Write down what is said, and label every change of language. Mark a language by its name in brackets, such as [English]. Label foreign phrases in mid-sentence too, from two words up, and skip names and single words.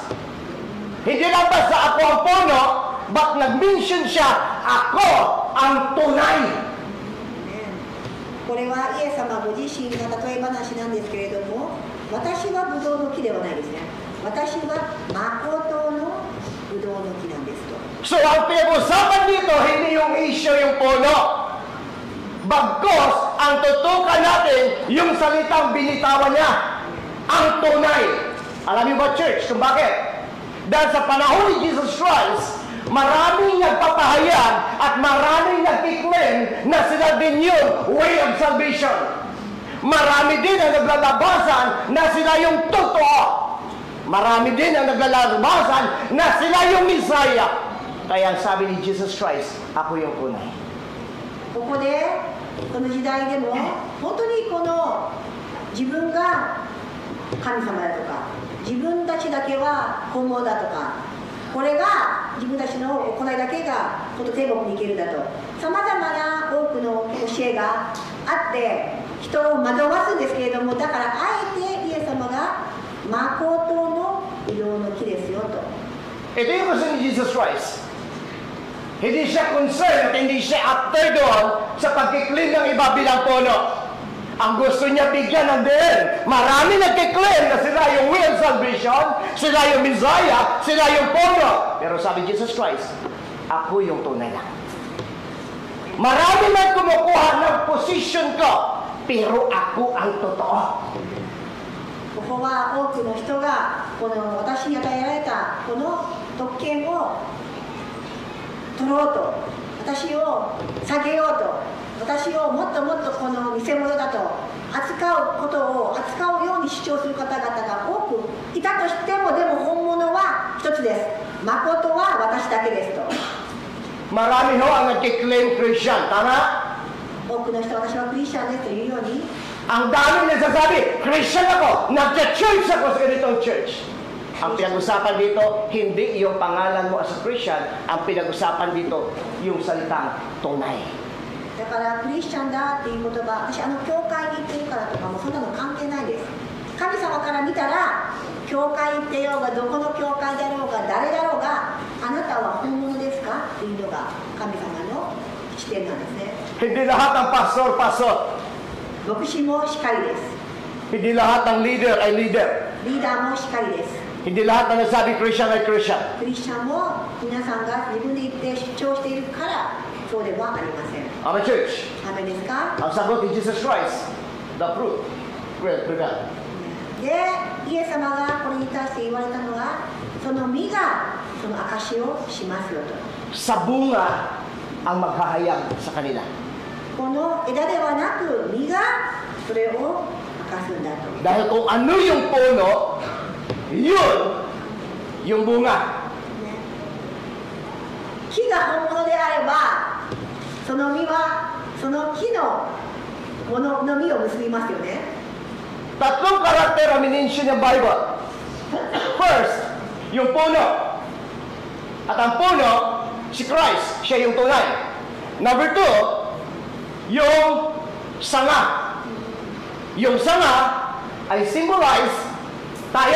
[Filipino] Hindi lang basta ako ang puno, but nag-mention siya, ako ang tunay. [Japanese] これはイエス様ご自身の例え話なんですけれども、私はブドウの木ではないですね。私は誠のブドウの木なんですと。 [Filipino] So ang pinag-usapan dito, hindi yung issue yung puno, Bagkos, ang tutukan natin yung salitang binitawan niya. Ang tunay. Alam niyo ba, church, kung bakit? Dahil sa panahon ni Jesus Christ, maraming nagpapahayag at maraming nagkiklaim na sila din yung [English] way of salvation. [Filipino] Marami din ang naglalabasan na sila yung totoo. Marami din ang naglalabasan na sila yung Messiah. Kaya ang sabi ni Jesus Christ, ako yung tunay. [Japanese] ここでこの時代でも本当にこの自分が神様だとか自分たちだけは本物だとかこれが自分たちの行いだけが本当天国に行けるだとさまざまな多くの教えがあって人を惑わすんですけれどもだからあえてイエス様が誠のブドウの木ですよと。 [Filipino] Ito yung gusto ni Jesus Christ. Hindi siya concerned at hindi siya after doon sa pagkiklaim ng iba bilang puno. Ang gusto niya bigyan ng din. Marami nagkiklaim na sila yung [English] way of salvation, [Filipino] sila yung Messiah, sila yung puno. Pero sabi Jesus Christ, ako yung tunay lang. Marami man kumukuha ng position ko, pero ako ang totoo. [Japanese] ここは多くの人がこの私に与えられたこの特権を取ろうと私を下げようと私をもっともっとこの偽物だと扱うことを扱うように主張する方々が多くいたとしてもでも本物は一つです誠は私だけですと [Filipino] Marami ho ang nagkiklaim Christian, tama? [Japanese] 多くの人私はクリスチャンですというように [Filipino] Ang dami nagsasabi, Christian ako, nagka-church ako sa ganitong church. Ang pinag-usapan dito, hindi yung pangalan mo [English] as a Christian, [Filipino] ang pinag-usapan dito, yung salitang tunay. [Japanese] だからクリスチャンだっていう言葉私教会に行ってるからとかもそんなの関係ないです神様から見たら教会行ってようがどこの教会だろうが誰だろうがあなたは本物ですかっていうのが神様の視点なんですね [Filipino] Hindi lahat ng pastor. [Japanese] 牧師もしかりです [Filipino] Hindi lahat ng leader ay leader. [Japanese] リーダーもしかりです [Filipino] Hindi lahat ng nagsabi Christian ay Christian. [Japanese] クリスチャンも皆さんが自分で言って主張しているからそうではありません [Filipino] Amen, church. [Japanese] ダメですか [Filipino] Ang sagot ni Jesus Christ, [English] the fruit will prevail. [Japanese] でイエス様がこれに対して言われたのはその実がその証しをしますよと [Filipino] Sa bunga ang maghahayag sa kanila. [Japanese] この枝ではなく実がそれを明かすんだと [Filipino] Dahil kung ano yung puno, yun yung bunga. [Japanese] 木が本物であればその実はその木のものの実を結びますよね [Filipino] Tatlong karakter ang minensyon ng Bible. First, yung puno. At ang puno, si Christ, siya yung tunay. [English] Number two, [Filipino] yung sanga. Yung sanga ay symbolize tayo.